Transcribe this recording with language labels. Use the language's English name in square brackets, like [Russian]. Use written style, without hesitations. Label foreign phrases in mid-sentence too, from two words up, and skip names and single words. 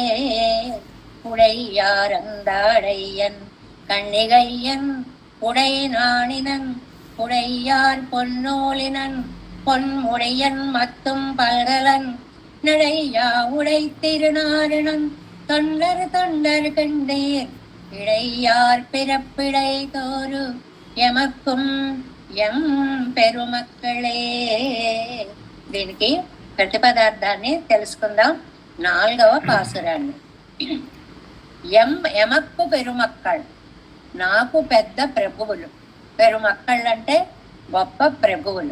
[Tamil] உடையார் அந்தாடையன் கண்ணிகையன் உடை நாணினன் உடையார் பொன்னூலினன் பொன்முடியன் மத்தும் பல்கலன் நடையா உடை திருநாரணன் தொண்டர் தொண்டர் கண்டீர் இடையார் பிறப்பிடை தோறு எமக்கும் எம் பெருமக்களே. [Telugu] దీనికి ప్రతిపదార్థాన్ని తెలుసుకుందాం. 4వ పాసురాన్ని. [Tamil] எமக்கு பெருமக்கள், [Telugu] నాకు పెద్ద ప్రభువులు. పెరుమక్కళ్ళు అంటే గొప్ప ప్రభువులు.